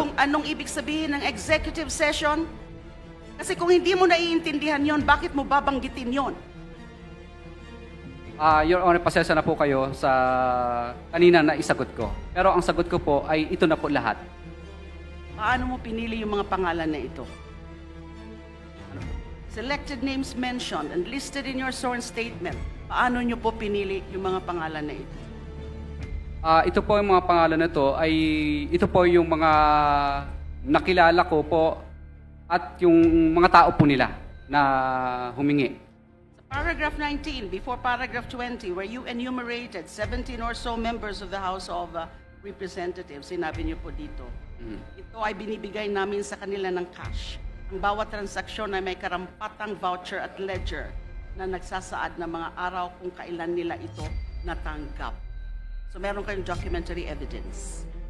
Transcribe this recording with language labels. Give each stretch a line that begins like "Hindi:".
Filipino: kung anong ibig sabihin ng executive session? Kasi kung hindi mo naiintindihan yon, bakit mo babanggitin yon? Your Honor, pasensya na po kayo sa kanina na isagot ko. Pero ang sagot ko po ay ito na po lahat. Paano mo pinili yung mga pangalan na ito?
English: Selected names mentioned and listed in your sworn statement.
Filipino: Paano nyo po pinili yung mga pangalan na ito? Ito po yung mga pangalan na ito ay ito po yung mga nakilala ko po at yung mga tao po nila na humingi.
English: Sa paragraph 19, before paragraph 20, where you enumerated 17 or so members of the House of
Filipino: Representatives, sinabi niyo po dito, ito ay binibigay namin sa kanila ng cash. Ang bawat transaksyon ay may karampatang voucher at ledger na nagsasaad ng mga araw kung kailan nila ito natanggap.
English: So
Filipino: meron kayong
English: documentary evidence.